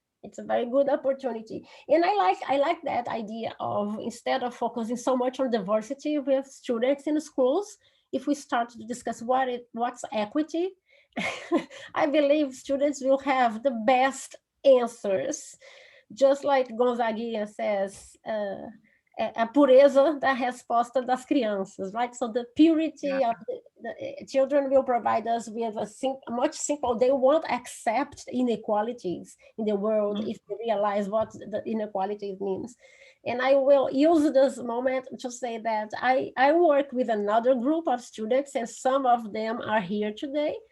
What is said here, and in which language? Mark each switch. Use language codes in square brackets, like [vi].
[en] It's a very good opportunity, and I like that idea of, instead of focusing so much on diversity with students in schools, if we start to discuss what's equity, I believe students will have the best answers. Just like Gonzaguinha says, [pt] a pureza da resposta das crianças, [en] right? So the purity of the children will provide us with a much simple, they won't accept inequalities in the world if they realize what the inequalities means. And I will use this moment to say that I work with another group of students, and some of them are here today.